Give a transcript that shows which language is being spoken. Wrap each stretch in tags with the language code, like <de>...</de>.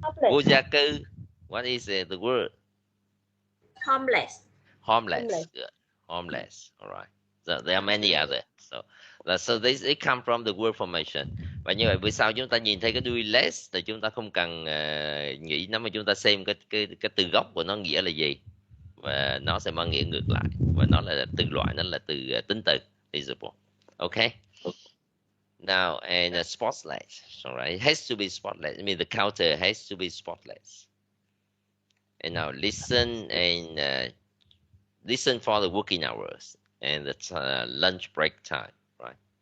<vi>Vô gia cư.</vi> <en>What is the word? Homeless. Homeless. Good. Homeless. All right. there are many other. So they come from the word formation.</en> <vi>Và như vậy vì sao chúng ta nhìn thấy cái đuôi less thì chúng ta không cần nghĩ nó, mà chúng ta xem cái từ gốc của nó nghĩa là gì, và nó sẽ mang nghĩa ngược lại, và nó là từ loại, nó là từ tính từ visible.</vi> <en>Okay. Now, and spotless, all right, it has to be spotless. I mean, the counter has to be spotless. And now listen and listen for the working hours and the lunch break time, right?</en>